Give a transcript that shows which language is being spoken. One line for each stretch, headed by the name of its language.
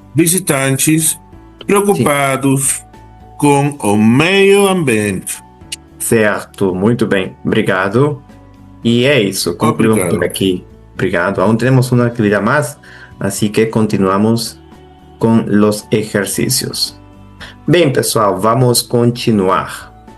Portuguese: Visitantes preocupados com o meio ambiente. Certo, muito bem. Obrigado. E é isso, concluímos por aqui. Obrigado.
Spanish: Aún tenemos una actividad más, así que continuamos con los ejercicios.
Portuguese: Bem, pessoal, vamos continuar.